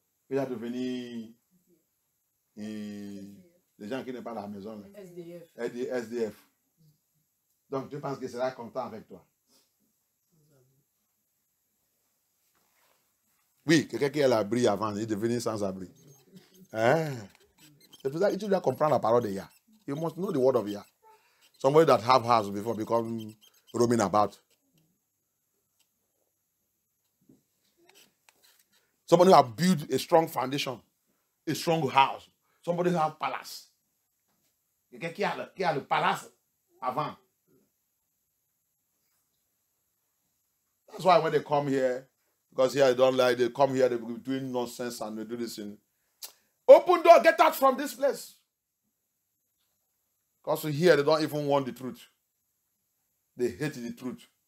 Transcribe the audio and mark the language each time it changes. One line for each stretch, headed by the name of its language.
French: Il a devenu les gens qui n'ont pas la maison. Là. SDF. Donc tu penses qu'il sera content avec toi? Oui, quelqu'un qui a l'abri avant, il est devenu sans abri. C'est pour ça que tu dois comprendre la parole de Yah.
English: You must know the word of Yah. Somebody that have house before become roaming about. Somebody who have built a strong foundation, a strong house. Somebody who have palace.
French: Quelqu'un qui a le palace avant.
English: That's why when they come here, because here I don't like, they come here, they be doing nonsense and they do this thing. Open door, get out from this place. Because here they don't even want the truth. They hate the truth.